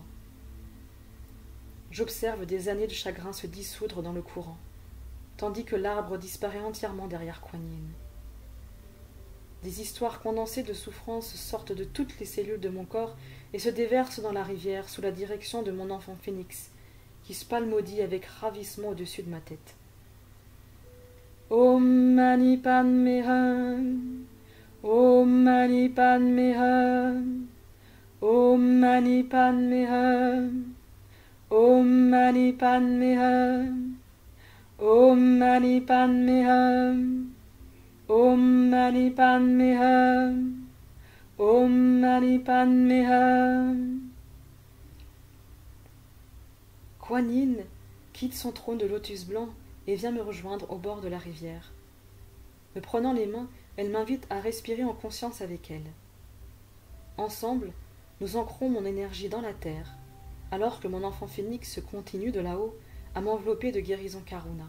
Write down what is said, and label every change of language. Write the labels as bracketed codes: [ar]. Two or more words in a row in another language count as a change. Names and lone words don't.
[fr] J'observe des années de chagrin se dissoudre dans le courant, tandis que l'arbre disparaît entièrement derrière Kuan Yin. Des histoires condensées de souffrance sortent de toutes les cellules de mon corps et se déversent dans la rivière sous la direction de mon enfant phénix, qui spalmodie avec ravissement au-dessus de ma tête. [sa] Om Mani Padme Hum. Om Mani Padme Hum. Om Mani Padme Hum. Om Mani Padme Hum. Om Mani Padme Hum. Om Mani Padme Hum. Om Mani Padme Hum. [fr] Kuan Yin, quitte son trône de lotus blanc et vient me rejoindre au bord de la rivière. Me prenant les mains, elle m'invite à respirer en conscience avec elle. Ensemble, nous ancrons mon énergie dans la terre, alors que mon enfant phénix continue de là-haut à m'envelopper de guérison Karuna.